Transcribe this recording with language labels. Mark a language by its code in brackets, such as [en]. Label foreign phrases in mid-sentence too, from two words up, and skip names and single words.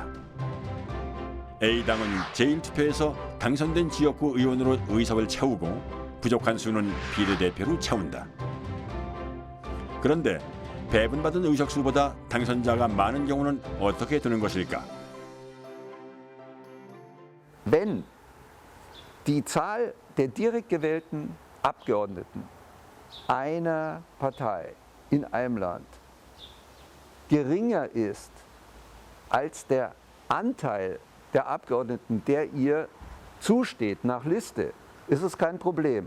[ko] A당은 제1투표에서 당선된 지역구 의원으로 의석을 채우고 부족한 수는 비례대표로 채운다. 그런데 배분받은 의석수보다 당선자가 많은 경우는 어떻게 되는 것일까? [de] Wenn die Zahl der direkt gewählten Abgeordneten einer Partei in einem Land geringer ist als der Anteil der Abgeordneten, der ihr zusteht nach Liste, ist es kein Problem.